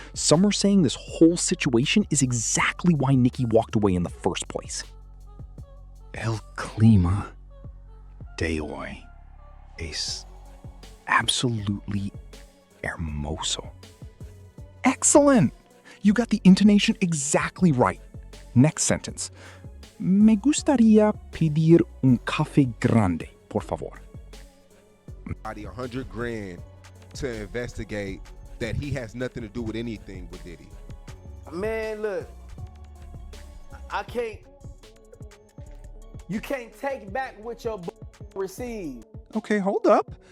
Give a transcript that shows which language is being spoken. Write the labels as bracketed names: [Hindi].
[English] Some are saying this whole situation is exactly why Nicki walked away in the first place. [Spanish] El clima de hoy es [English] absolutely [Spanish] hermoso. [English] Excellent! You got the intonation exactly right. Next sentence. [Spanish] Me gustaría pedir un café grande, por favor. [English] $100 grand to investigate that he has nothing to do with anything with Diddy. Man, look, you can't take back what your received. Okay, hold up.